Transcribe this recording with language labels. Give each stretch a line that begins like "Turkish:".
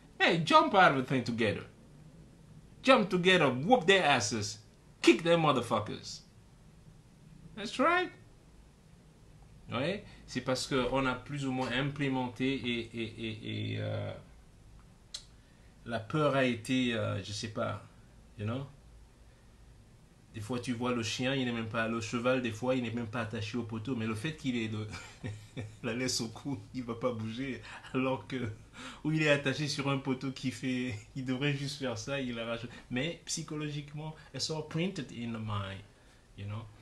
English: Hey, jump out of the thing together. Jump together, whoop their asses. Kick them motherfuckers. That's right.
French: Ouais, c'est parce qu'on a plus ou moins implémenté et la peur a été, je sais pas,
English: you know.
French: Des fois, tu vois le chien, il n'est même pas, le cheval, des fois, il n'est même pas attaché au poteau. Mais le fait qu'il ait la laisse au cou, il ne va pas bouger. Alors que, où il est attaché sur un poteau il devrait juste faire ça, il arrache. Mais psychologiquement,
English: it's all printed in the mind, you know.